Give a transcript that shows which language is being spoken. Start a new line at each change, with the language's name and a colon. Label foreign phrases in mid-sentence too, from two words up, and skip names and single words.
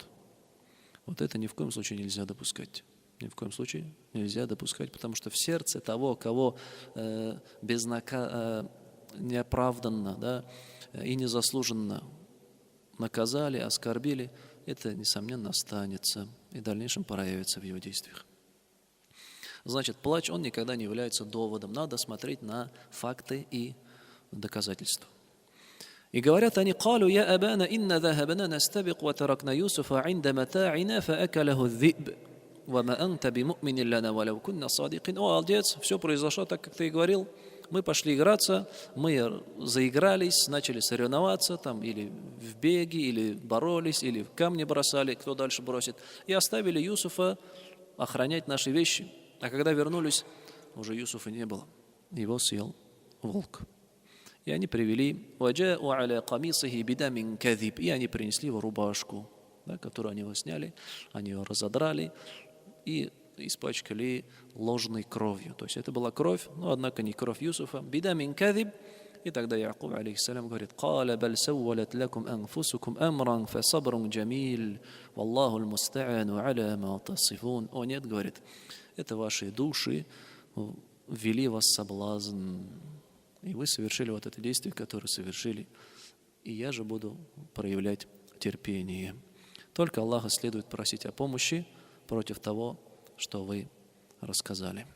Russian: Вот это ни в коем случае нельзя допускать. Ни в коем случае нельзя допускать, потому что в сердце того, кого неоправданно, да, и незаслуженно наказали, оскорбили, это, несомненно, останется и в дальнейшем проявится в его действиях. Значит, плач, он никогда не является доводом. Надо смотреть на факты и доказательства. И говорят они:
Arabic: قالوا يا أبانا إن ذهبنا نستبق وتركنا يوسف عند متاعنا فأكله الذئب وما أنت بمؤمن لنا ولو كنا صادقين.
Russian: О, отец, все произошло так, как ты и говорил. Мы пошли играться, мы заигрались, начали соревноваться, там, или в беге, или боролись, или в камни бросали, кто дальше бросит. И оставили Юсуфа охранять наши вещи. А когда вернулись, уже Юсуфа не было. Его съел волк. И они привели, и они принесли его рубашку, да, которую они его сняли, они ее разодрали и испачкали ложной кровью. То есть это была кровь, но однако не кровь Юсуфа.
Arabic: بدم كذب.
Russian: И тогда Якуб, алейхиссалям, говорит:
Arabic: «قال بل سولت لكم أنفسكم أمرا فصبر جميل والله المستعان على ما تصفون».
Russian: О нет, говорит, это ваши души ввели вас соблазн. И вы совершили вот это действие, которое совершили. И я же буду проявлять терпение. Только Аллаха следует просить о помощи против того, что вы рассказали.